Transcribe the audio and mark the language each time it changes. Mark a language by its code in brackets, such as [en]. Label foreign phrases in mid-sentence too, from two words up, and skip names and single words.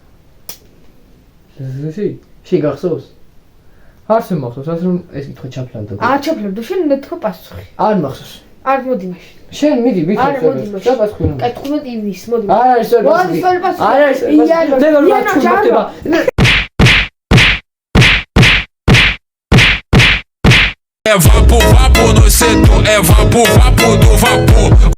[ka] შენ გახსოვს? არც მე მახსოვს, ასე რომ ეს კითხვა ჩაფლავდა. არ ჩაფლავდა, შენ უნდა თქვა პასუხი. არ მახსოვს. არ მოდი მაშინ. შენ მიდი, არ მოდი მაშინ. და პასუხი. კაი 15 ივნისს მოდი. არ არის სწორი პასუხი. არ არის სწორი პასუხი. [pt] É vapo, vapo no setor, é vapo, vapo do vapor.